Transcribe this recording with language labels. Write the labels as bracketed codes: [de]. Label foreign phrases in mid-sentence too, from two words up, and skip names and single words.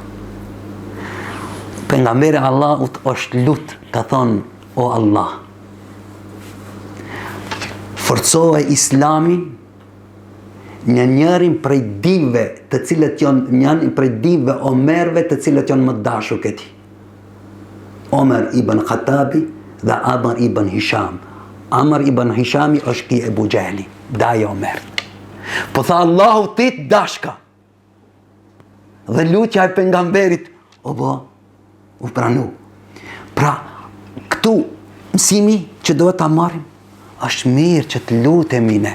[sq] Pejgamberi Allahut është lut, ka thonë, o Allah, forcohe islamin në njërin prej dive të cilët janë njërin prej dive Omerve të cilët janë më të dashur ke ti. Omer ibn Khattabi dhe Amr ibn Hisham. Amr ibn Hishami është ki Ebu Gjehli, daja Omer. Po tha Allahu ti të dashka. Dhe lutja e pejgamberit, o bo, u pranu. Pra, këtu mësimi që do ta marrim, është mirë që të lutemi ne.